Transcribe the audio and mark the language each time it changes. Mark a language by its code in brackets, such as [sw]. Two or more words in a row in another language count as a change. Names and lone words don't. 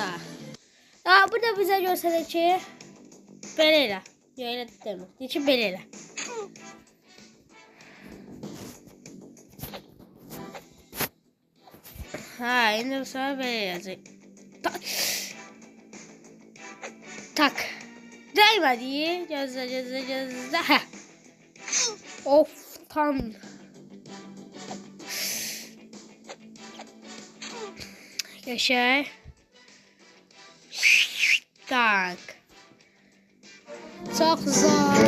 [az] Burada bizə göstərir ki, belə elə. Yox, elə demir. Deyir ki, belə elə. İndi bu sefer belə eləyəcək. Tak. [tr] Değmedi. Gözle. Heh. Of tam. Yaşa. Tak. Çok zor.